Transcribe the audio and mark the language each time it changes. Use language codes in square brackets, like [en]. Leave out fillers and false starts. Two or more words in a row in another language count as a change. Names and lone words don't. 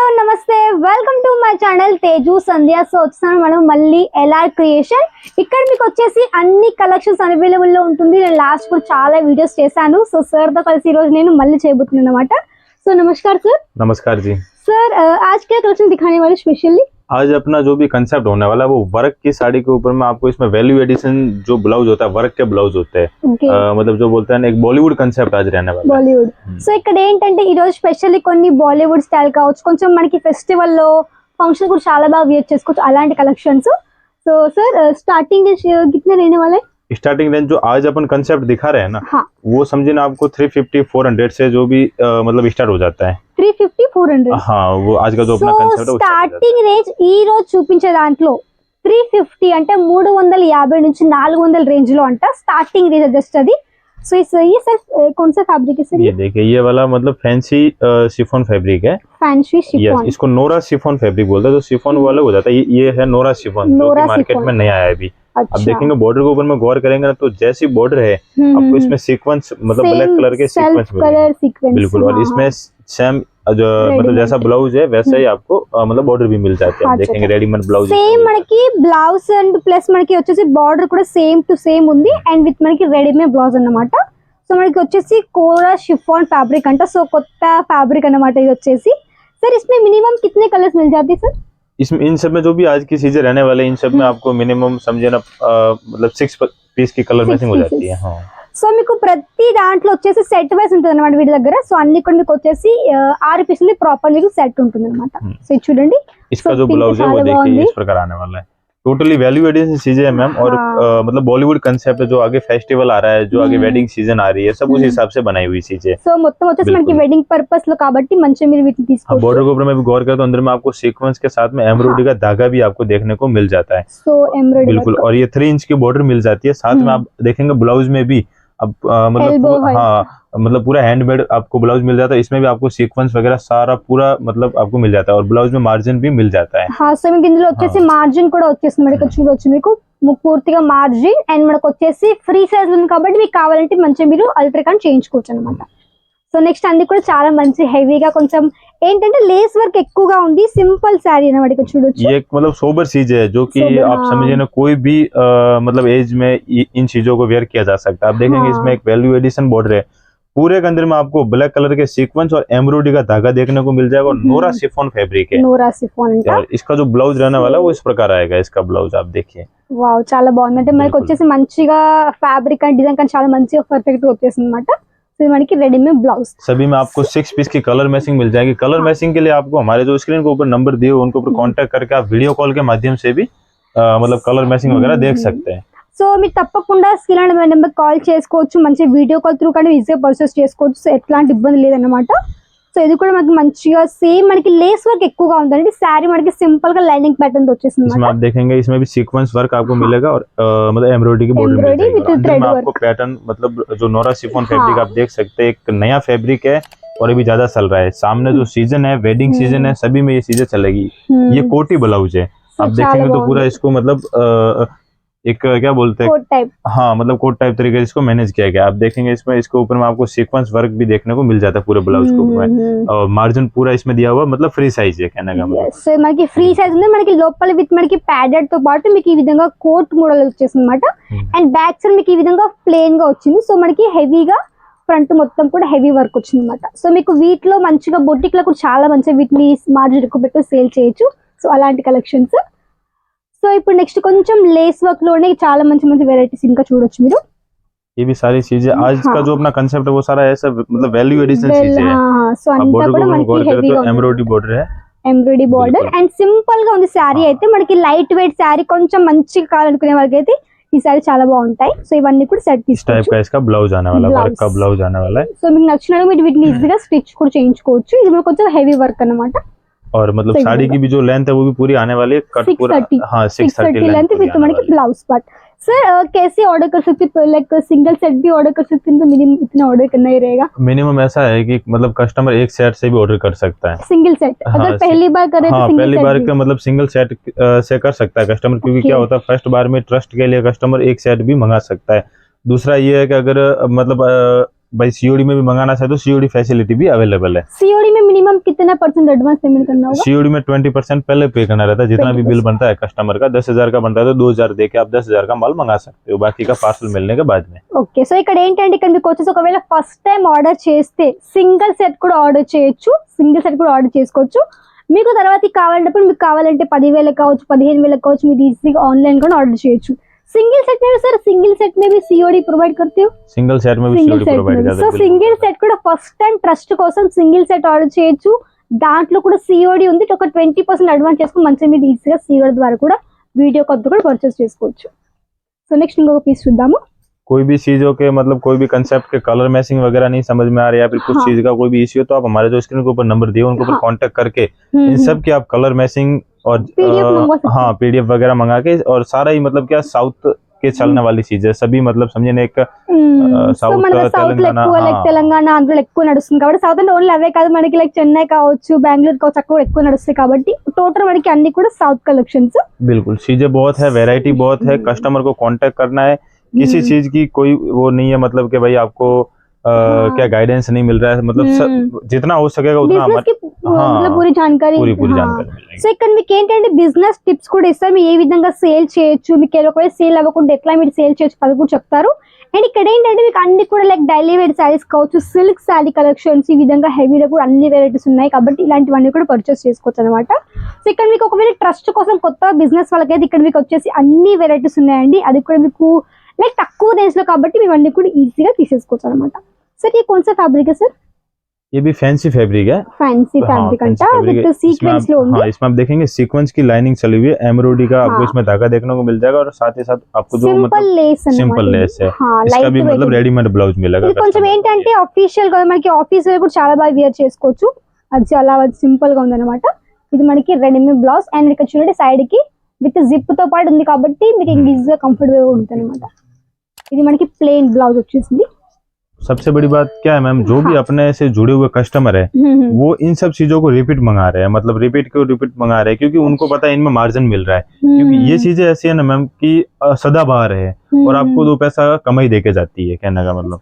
[te] నమస్తే [en] welcome to my channel [te] తేజు సంధ్య. సో వచ్చాను మనం మళ్ళీ ఎల్ఆర్ క్రియేషన్. ఇక్కడ మీకు వచ్చేసి అన్ని [en] collections available [te] లో ఉంటుంది. నేను లాస్ట్ కూడా చాలా వీడియోస్ చేశాను. సో సార్ తో కలిసి ఈ రోజు నేను మళ్ళీ చేయబోతున్నాను అన్నమాట. [hi] సో नमस्कार सर. नमस्कार जी सर. आज क्या कलेक्शन दिखाने वाले स्पेशली? आज अपना जो भी कंसेप्ट होने वाला है वो वर्क की साड़ी के ऊपर में आपको इसमें [en] value addition [hi] जो ब्लाउज होता है वर्क के ब्लाउज होते हैं. मतलब जो बोलते हैं एक बॉलीवुड कंसेप्ट आज रहने वाला है. [te] బాలీవుడ్. సో ఇక్కడ ఏంటంటే ఈ రోజు స్పెషల్లీ కొన్ని బాలీవుడ్ స్టైల్ కావచ్చు, కొంచెం మనకి ఫెస్టివల్ లో ఫంక్షన్ కూడా చాలా బాగా వేర్ చేసుకోవచ్చు అలాంటి కలెక్షన్స్. [hi] సో सर स्टार्टिंग कितने रहने वाले? [en] starting range [hi] जो आज अपन कंसेप्ट दिखा रहे हैं ना, हाँ. वो समझे ना आपको 350-400 से जो भी मतलब स्टार्ट हो जाता है. 350-400. हाँ, वो आज का जो अपना कंसेप्ट है [en] starting range [te] ఈ రోజు చూపించే దాంట్లో 350 అంటే 350 నుంచి 400 రేంజ్ లో అంట [en] starting range just [te] అది. [hi] సో ये सर कौन सा फैब्रिक है सर? ये देखिए ये वाला मतलब [en] fancy chiffon fabric [hi] है. [en] fancy chiffon. [hi] इसको नोरा [en] chiffon fabric [hi] बोलते हैं. तो शिफॉन वो अलग हो जाता है. ये है नोरा शिफॉन जो कि मार्केट में नया आया है अभी. अच्छा. अब देखेंगे बॉर्डर के ऊपर में गौर करेंगे ना, तो जैसी बॉर्डर है आपको इसमें सीक्वेंस मतलब [en] black color [hi] के सीक्वेंस मिलेंगे बिल्कुल. और इसमें सेम जो मतलब जैसा ब्लाउज है वैसा ही आपको मतलब बॉर्डर भी मिल जाते हैं. देखेंगे [en] readymade blouse [te] సేమ్ మనకి [en] blouse and plus [te] మనకి వచ్చేసి బార్డర్ కూడా [en] same to same [te] ఉంది [en] and with [te] మనకి [en] readymade blouse [te] అన్నమాట. సో మనకి వచ్చేసి కోరా [en] chiffon fabric [te] అంట. సో కొత్త ఫ్యాబ్రిక్ అన్నమాట ఇది వచ్చేసి. [hi] सर इसमें मिनिमम कितने कलर्स मिल जाते हैं सर? इसमें इन सब में जो भी आज की चीजें रहने वाले इन सब में आपको मिनिमम समझे ना मतलब 6 पीस की [en] color matching [hi] हो जाती है. हाँ. [te] సో మీకు ప్రతి దాంట్లో వచ్చేసి [en] set wise [te] ఉంటుంది అనమాట వీటి దగ్గర. సో అన్ని కూడా మీకు వచ్చేసి 6 పీసులు ప్రాపర్ మీకు సెట్ ఉంటుంది అనమాట. సో ఇది చూడండి [hi] इसका जो ब्लाउज है वो देखिए इस प्रकार आने वाला है. [en] totally value addition [hi] चीजें है मैम. और मतलब बॉलीवुड कंसेप्ट जो आगे फेस्टिवल आ रहा है, जो आगे [en] wedding season [hi] आ रही है, सब उस हिसाब से बनाई हुई चीजें. [te] సో మొత్తం వచ్చేసి మనకి [en] wedding purpose [te] లో కాబట్టి మంచిగా మీరు వీటిని తీసుకోవచ్చు. [hi] बॉर्डर के ऊपर में भी गौर करें तो अंदर में आपको सीक्वेंस के साथ में एम्ब्रॉयडरी का धागा भी आपको देखने को मिल जाता है. [en] so embroidery [hi] बिल्कुल. और ये 3 इंच की बॉर्डर मिल जाती है. साथ में आप देखेंगे ब्लाउज में भी अब मतलब हाँ मतलब पूरा हैंडमेड आपको ब्लाउज मिल जाता है. इसमें भी आपको सीक्वेंस वगैरह सारा पूरा मतलब आपको मिल जाता है. और ब्लाउज में मार्जिन भी मिल जाता है. हाँ. [te] సో మీకు ఇందులో వచ్చేసి మార్జిన్ కూడా వచ్చేస్తుంది. మనకి చూడొచ్చు మీకు పూర్తిగా [en] margin and [te] మనకు వచ్చేసి [en] free size [te] ఉంది కాబట్టి మీకు కావాలంటే మంచిగా మీరు అల్ట్రాకాన్ చేయించుకోవచ్చు అనమాట. సో నెక్స్ట్ అన్ని కూడా చాలా మంచి హెవీగా కొంచెం ఏంటంటే [en] lace work [te] ఎక్కువగా ఉంది. [en] simple saree [te] అన్నమాట. ఇక్కడ చూడొచ్చు [hi] ये एक मतलब सोबर चीज है जो कि आप समझिए ना कोई भी मतलब एज में इन चीजों को वेयर किया जा सकता है. आप देखेंगे इसमें एक [en] value addition border [hi] है. पूरे के अंदर में आपको [en] black color [hi] के सीक्वेंस और एम्ब्रॉयडरी का धागा देखने को मिल जाएगा. और नोरा [en] chiffon fabric [hi] है. [te] నోరా సిఫాన్ అంట. [hi] और इसका जो ब्लाउज रहने वाला है वो इस प्रकार आएगा. इसका ब्लाउज आप देखिए [te] వావ్ చాలా బాగుంది. అంటే మనకి వచ్చేసి మంచిగా [en] fabric and design [te] కానీ చాలా మంచిగా పర్ఫెక్ట్ గా వచ్చేసింది అనమాట. సో ఇది మనకి [en] readymade blouse. [hi] सभी में आपको 6 पीस की [en] color matching [hi] मिल जाएगी. [en] color matching [hi] के लिए आपको हमारे जो स्क्रीन के ऊपर नंबर दिए उनके ऊपर कांटेक्ट करके आप [en] video call [hi] के माध्यम से भी मतलब [en] color matching [hi] वगैरह देख सकते हैं. [te] సో మీరు తప్పకుండా [en] screen number call [te] చేసుకోవచ్చు. మంచి [en] video call through [te] కానీ ఈజీగా పర్చేస్ చేసుకోవచ్చు. సో ఎట్లాంటి ఇబ్బంది లేదన్నమాట. సో ఇది కూడా మనకి మంచిగా సేమ్ మనకి [en] lace work [te] ఎక్కువగా ఉందండి. శారీ మనకి సింపుల్ గా [en] lining pattern [te] తో వచ్చేసింది. [hi] इसमें आप देखेंगे इसमें भी [en] sequence work [hi] आपको मिलेगा. और मतलब एम्ब्रॉयडरी की बॉर्डर मिल जाएगी. अंदर में आपको पैटर्न मतलब जो नोरा शिफॉन फैब्रिक आप देख सकते हैं. एक नया फैब्रिक है और अभी ज्यादा चल रहा है. सामने जो सीजन है [en] wedding season [hi] है सभी में ये चीजें चलेगी. ये कोटी ब्लाउज है. आप देखेंगे तो पूरा इसको मतलब एक क्या बोलते हैं [en] coat type. [hi] हाँ मतलब [en] coat type [hi] तरीके से इसको मैनेज किया गया. आप देखेंगे इसमें इसके ऊपर में आपको [en] sequence work [hi] भी देखने को मिल जाता है पूरे ब्लाउज के ऊपर. और मार्जिन पूरा इसमें दिया हुआ मतलब [en] free size [hi] है कहने का मतलब. [te] సో మనకి [en] free size [te] ఉంది. మనకి లోపల విత్ మనకి ప్యాడెడ్ తో పాటు మీకు ఈ విధంగా [en] coat model [te] వచ్చేసింది అనమాట. [en] and back side [te] మీకు ఈ విధంగా ప్లెయిన్ గా వచ్చింది. సో మనకి హెవీగా ఫ్రంట్ మొత్తం కూడా [en] heavy work [te] వచ్చింది అనమాట. సో మీకు వీటిలో మంచిగా బొటిక్ లో కూడా చాలా మంచిగా వీటిని మార్జిన్ ఎక్కువ పెట్టి సేల్ చేయొచ్చు. సో అలాంటి కలెక్షన్స్. సో ఇప్పుడు నెక్స్ట్ కొంచెం [en] lace work [te] లోనే చాలా మంచి మంచి వెరైటీస్ ఇంకా చూడొచ్చు మీరు. [hi] ये भी सारी चीजें आज का जो अपना कंसेप्ट है वो सारा ऐसा मतलब [en] value addition [hi] चीजें है. [te] సో అంతా కూడా మనకి హెవీగా [en] embroidery border है. embroidery border and simple [te] గా ఉంది శారీ అయితే. మనకి [en] light weight saree [te] కొంచెం మంచిగా కావాలనుకునే వాళ్ళకి అయితే ఈ శారీ చాలా బాగుంటాయి. సో ఇవన్నీ కూడా సెట్ [hi] इस टाइप का इसका ब्लाउज आने वाला है. वर्क का ब्लाउज आने वाला है. [te] సో మీకు నచ్చినట్టు మీరు వీటిని ఈజీగా స్టిచ్ కూడా చేయించుకోవచ్చు. ఇది మనకు కొంచెం [en] heavy work [te] అన్నమాట. [hi] और मतलब साड़ी की भी जो लेंथ है वो भी पूरी आने वाली है. कट पूरा हाँ 630 [en] length with మనకి blouse part. [hi] सर कैसे ऑर्डर कर सकते हैं? [en] like single set [hi] भी ऑर्डर कर सकते हैं तो मिनिमम इतना ऑर्डर करना ही रहेगा. मिनिमम ऐसा है कि मतलब कस्टमर एक सेट से भी ऑर्डर कर सकता है. [en] single set [hi] अगर पहली बार करे तो सिंगल पहली बार का मतलब [en] single set [hi] से कर सकता है कस्टमर. क्योंकि क्या होता है फर्स्ट बार में ट्रस्ट के लिए कस्टमर एक सेट भी मंगा सकता है. दूसरा ये है कि अगर मतलब भाई सीओडी में भी मंगाना चाहे तो [en] COD facility [hi] भी अवेलेबल है। सीओडी में मिनिमम कितना % [en] advance payment [hi] करना होगा? सीओडी में 20% पहले पे करना रहता है, जितना भी 20%। बिल बनता है कस्टमर का 10,000 का बनता है तो 2,000 देके आप 10,000 का माल मंगा सकते हो, बाकी का पार्सल मिलने के बाद में। [en] okay, so [te] ఇక్కడ ఏంటంటే ఇక్కడ మీకు వచ్చేసి ఒకవేళ [en] first time order [te] చేస్తే [en] single set [te] కూడా ఆర్డర్ చేయొచ్చు, [en] single set [te] కూడా ఆర్డర్ చేసుకోవచ్చు. మీకు తర్వాత కావాలంటే మీకు కావాలంటే 10,000 కావచ్చు, 15,000 కావచ్చు, మీరు ఈజీగా ఆన్లైన్ కూడా ఆర్డర్ చేయొచ్చు. [en] single set [hi] में सर, [en] single set [hi] में भी [en] COD provide [hi] करते हो? [en] single set [hi] में भी [en] COD provide [hi] करते [te] సో [en] single set [te] కూడా [en] first time trust [te] కోసం [en] single set order [te] చేయొచ్చు. దాంట్లో కూడా सीओडी ఉంది. ఒక 20% అడ్వాన్స్ చేసుకుని మంచిగా మీరు ఈజీగా सीओडी ద్వారా కూడా [en] video call [te] కూడా పర్చేస్ చేసుకోవచ్చు. సో నెక్స్ట్ ఇంకొక పీస్ చూద్దాము. [hi] कोई भी चीजों के मतलब कोई भी कंसेप्ट के [en] color matching [hi] वगैरह नहीं समझ में आ रहा है या फिर कुछ चीज का कोई भी इश्यू है तो आप हमारे जो स्क्रीन के ऊपर नंबर दिए उनके ऊपर कांटेक्ट करके इन सब की आप [en] color matching [hi] और हाँ पीडीएफ वगैरह मंगा के, और सारा ही मतलब क्या साउथ के चलने वाली चीज है सभी, मतलब समझे ना, एक [te] సౌత్ తెలంగాణ ఆంధ్రలో ఎక్కువ నడుస్తుంది కాబట్టి సౌత్ అంటే ఓన్లీ అవే కాదు, మనకి లైక్ చెన్నై కావచ్చు, బెంగళూరు కావచ్చు, అక్కడ ఎక్కువ నడుస్తాయి కాబట్టి టోటల్ మనకి అన్ని కూడా [en] south collections. [hi] बिल्कुल चीजें बहुत है, वैरायटी बहुत है, कस्टमर को कांटेक्ट करना है, किसी चीज की कोई वो नहीं है मतलब कि भाई आपको क्या गाइडेंस नहीं मिल रहा है, मतलब जितना हो सकेगा उतना मतलब पूरी जानकारी [te] సో ఇక్కడ మీకు ఏంటంటే [en] business tips [te] కూడా ఇస్తారు. మీరు ఏ విధంగా సేల్ చేయొచ్చు, మీకు ఒకవేళ సేల్ అవ్వకుండా ఎట్లా మీరు సేల్ చేయొచ్చు అది కూడా చెప్తారు. అండ్ ఇక్కడ ఏంటంటే మీకు అన్ని కూడా [en] like daily wear sarees [te] కావచ్చు, [en] silk saree collections, [te] ఈ విధంగా హెవీలో కూడా అన్ని వెరైటీస్ ఉన్నాయి కాబట్టి ఇలాంటివన్నీ కూడా పర్చేస్ చేసుకోవచ్చు అనమాట. సో ఇక్కడ మీకు ఒకవేళ ట్రస్ట్ కోసం కొత్త బిజినెస్ వాళ్ళకైతే ఇక్కడ మీకు వచ్చేసి అన్ని వెరైటీస్ ఉన్నాయండి. అది కూడా మీకు లైక్ తక్కువ రేంజ్ లో కాబట్టి మేము అన్ని కూడా ఈజీగా తీసేసుకోవచ్చు అనమాట. [hi] सर ये कौन सा फैब्रिक है सर? ये भी [en] fancy fabric [hi] है, [en] fancy fabric अंटा with sequence लो [hi] हाँ, इसमें आप देखेंगे सीक्वेंस की लाइनिंग चली हुई है, एम्ब्रॉयडरी का आपको इसमें धागा देखने को मिल जाएगा और साथ ही साथ आपको जो मतलब [en] simple lace [hi] है इसका भी मतलब [en] readymade blouse [hi] मिलेगा. [te] ఇది కొంచెం ఏంటంటే ఆఫీషియల్ గా మనకి [en] office wear [te] కూడా చాలా బాగా వేర్ చేసుకోవచ్చు. అది చాలా సింపుల్ గా ఉందన్నమాట. ఇది మనకి [en] readymade blouse and [te] ఇక్కడ చూడండి సైడ్ కి [en] with zip [te] తో పాటు ఉంది కాబట్టి మీకు ఈజీగా కంఫర్టబుల్ గా ఉంటుంది అన్నమాట. ఇది మనకి [en] plain blouse [te] వచ్చేసింది. [hi] सबसे बड़ी बात क्या है मैम, जो भी अपने से जुड़े हुए कस्टमर है वो इन सब चीजों को रिपीट मंगा रहे हैं, मतलब रिपीट मंगा रहे हैं क्योंकि उनको पता है इनमें मार्जिन मिल रहा है, क्योंकि ये चीजें ऐसी है ना मैम कि सदाबहार है और आपको 2 पैसा कमाई देके जाती है, कहने का मतलब.